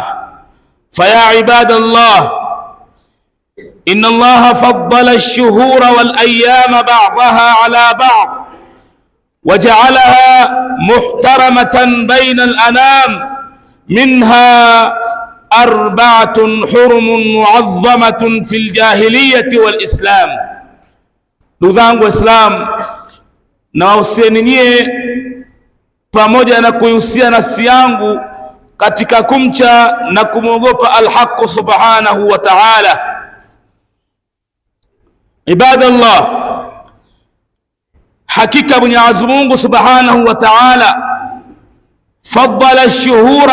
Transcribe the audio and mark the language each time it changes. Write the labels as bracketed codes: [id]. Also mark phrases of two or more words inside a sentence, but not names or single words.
[ar] فيا عباد الله، إن الله فضل الشهور والأيام بعضها على بعض، وجعلها محترمة بين الأنام، منها 4 حرم معظمة في الجاهلية والإسلام. [sw] Ndugu Waislamu, nawahusieni nyie pamoja na kuihusia nafsi yangu katika kumcha na kumwogopa al-Haqq [ar] سبحانه وتعالى. [sw] Ibadallah, hakika Mwenyezi Mungu [ar] سبحانه وتعالى فضل الشهور